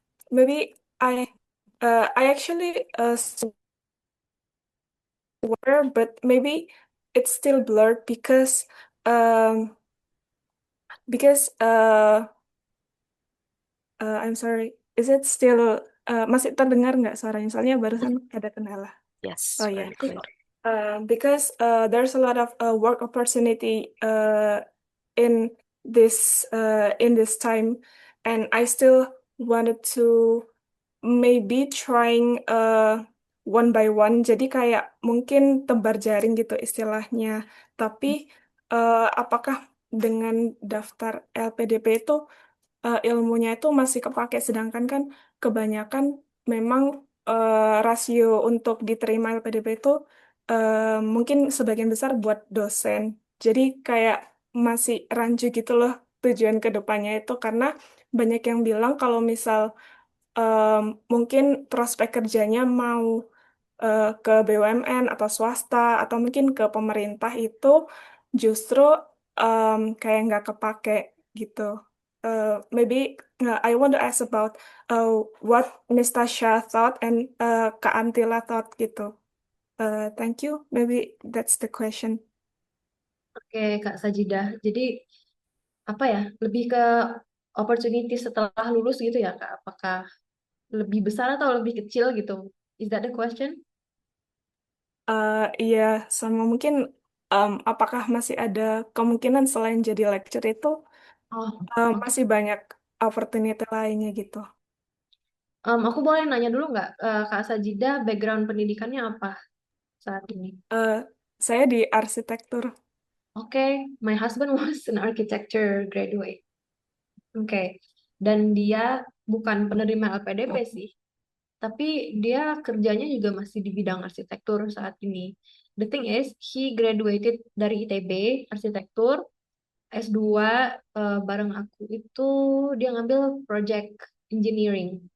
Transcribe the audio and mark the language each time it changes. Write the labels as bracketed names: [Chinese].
[English] maybe I actually swear, but maybe it's still blurred um because I'm sorry. Is it still [Indonesian] masih terdengar nggak suaranya? Soalnya barusan ada kendala. [English] Yes, Oh yeah. very clear. Because there's a lot of work opportunity in this time, and I still wanted to maybe trying one by one. [Indonesian] Jadi kayak mungkin tebar jaring gitu istilahnya. Tapi apakah dengan daftar LPDP itu ilmunya itu masih kepake, sedangkan kan kebanyakan memang rasio untuk diterima LPDP itu mungkin sebagian besar buat dosen. Jadi kayak masih rancu gitu loh tujuan ke depannya itu, karena banyak yang bilang kalau misal mungkin prospek kerjanya mau ke BUMN atau swasta atau mungkin ke pemerintah itu justru kayak nggak kepake gitu. [English] Maybe I want to ask about what Miss Tasha thought and Kak Antila thought [Indonesian] gitu. [English] Thank you. Maybe that's the question. [Indonesian] Oke, Kak Sajidah. Jadi apa ya? Lebih ke opportunity setelah lulus gitu ya, Kak? Apakah lebih besar atau lebih kecil gitu? [English] Is that the question? [Indonesian] Iya, sama mungkin apakah masih ada kemungkinan selain jadi lecturer itu Oh, oke. masih banyak opportunity lainnya gitu. Aku boleh nanya dulu nggak, Kak Sajidah, background pendidikannya apa saat ini? Eh, saya di arsitektur. [English] Oke, my husband was an architecture graduate. [Indonesian] Oke, dan dia bukan penerima LPDP sih, tapi dia kerjanya juga masih di bidang arsitektur saat ini. [English] The thing is, he graduated [Indonesian] dari ITB arsitektur, S2 bareng aku itu dia ngambil [English] project engineering.